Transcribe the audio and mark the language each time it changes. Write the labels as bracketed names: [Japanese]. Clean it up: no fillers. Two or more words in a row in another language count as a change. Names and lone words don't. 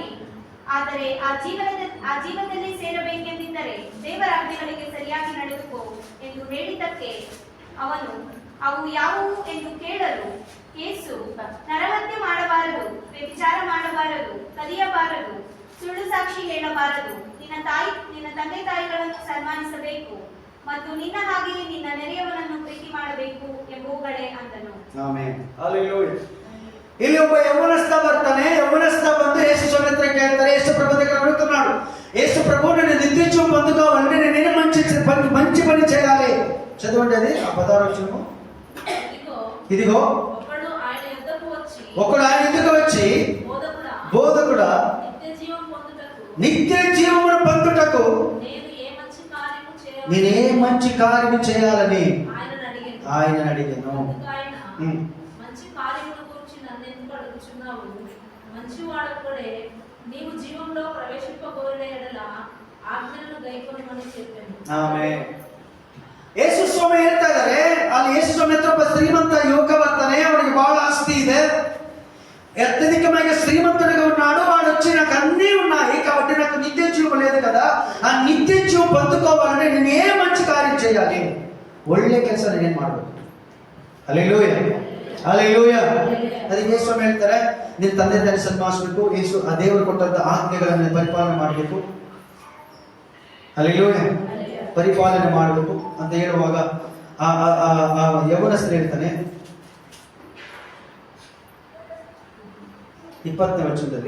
[Kannada] ಆದರೆ ಆ ಜೀವನದಲ್ಲಿ ಸೇರಬೇಕೆಂದಿದ್ದರೆ ದೇವರ ಆಜ್ಞೆಗಳಿಗೆ ಸರಿಯಾಗಿ ನಡೆದುಕೋ ಎಂದು ಹೇಳಿದ್ದಕ್ಕೆ ಅವನು, ಅವು ಯಾವುವು ಎಂದು ಕೇಳಲು, ಯೇಸು, ನರಹತ್ಯೆ ಮಾಡಬಾರದು, ವ್ಯಭಿಚಾರ ಮಾಡಬಾರದು, ಕದಿಯಬಾರದು, ಸುಳ್ಳು ಸಾಕ್ಷಿ ಹೇಳಬಾರದು, ನಿನ್ನ ತಂದೆ ತಾಯಿಗಳನ್ನು ಸನ್ಮಾನಿಸಬೇಕು ಮತ್ತು ನಿನ್ನ ಹಾಗೆಯೇ ನಿನ್ನ ನೆರೆಯವನನ್ನು ಪ್ರೀತಿ ಮಾಡಬೇಕು ಎಂಬುವುಗಳೇ ಅಂದನು. ಆಮೆನ್, ಹಲ್ಲೆಲೂಯಾ. ಇಲ್ಲಿ ಒಬ್ಬ ಯೌವನಸ್ಥ ಬರ್ತಾನೆ. ಯೌವನಸ್ಥ ಬಂದು ಯೇಸು ಸ್ವಾಮಿ ಹತ್ರ ಕೇಳ್ತಾರೆ, [Telugu] ಯೇಸು ప్రభు దగ్గర అడుగుతున్నాడు, యేసు ప్రభు నేను నిత్య జీవం పొందుకోవాలంటే నేనేం మంచి పని చేయాలి? చదవండి అది ఆ 16వ వచనము. ఇదిగో ఒకడు ఆయన ఎదుకు వచ్చి, బోధకుడా, నిత్య జీవమును పొందుటకు నేనే మంచి కార్యము చేయాలని ఆయన అడిగాను. మంచివాడొక్కడే నీవు జీవంలో ప్రవేశింపగోరిన ఎడల ఆజ్ఞలను గైకొనమని చెప్పాను. [Kannada] ಆಮೆನ್. ಯೇಸು ಸ್ವಾಮಿ ಹೇಳ್ತಾ ಇದ್ದಾರೆ, ಅಲ್ಲಿ ಯೇಸು ಸ್ವಾಮಿ ಹತ್ರ ಒಬ್ಬ ಶ್ರೀಮಂತ ಯುವಕ ಬರ್ತಾನೆ. ಅವನಿಗೆ ಬಹಳ ఆస్తి ಇದೆ, [Telugu] అత్యధికమైన శ్రీమంతుడిగా ఉన్నాడు. వాడు వచ్చి నాకు అన్నీ ఉన్నాయి, కాబట్టి నాకు నిత్య జీవం లేదు కదా, ఆ నిత్య జీవం పొందుకోవాలంటే నేను ఏ మంచి కార్యం చేయాలి, [Kannada] ಒಳ್ಳೆ ಕೆಲಸ నేనేం ಮಾಡಬೇಕು? ಹಲ್ಲೆಲೂಯಾ, ಹಲ್ಲೆಲೂಯಾ. ಅದಕ್ಕೆ ಯೇಸು ಸ್ವಾಮಿ ಹೇಳ್ತಾರೆ, ನಿನ್ನ ತಂದೆ ತಾಯಿ ಸನ್ಮಾನಿಸಬೇಕು, ಯೇಸು ಆ ದೇವರು ಕೊಟ್ಟಂತ ಆಜ್ಞೆಗಳನ್ನು ಪರಿಪಾಲನೆ ಮಾಡಬೇಕು. ಹಲ್ಲೆಲೂಯಾ, ಪರಿಪಾಲನೆ ಮಾಡಬೇಕು ಅಂತ ಹೇಳುವಾಗ ಆ ಯೌವನಸ್ಥರು ಹೇಳ್ತಾನೆ 20ನೇ ವಚನದಲ್ಲಿ,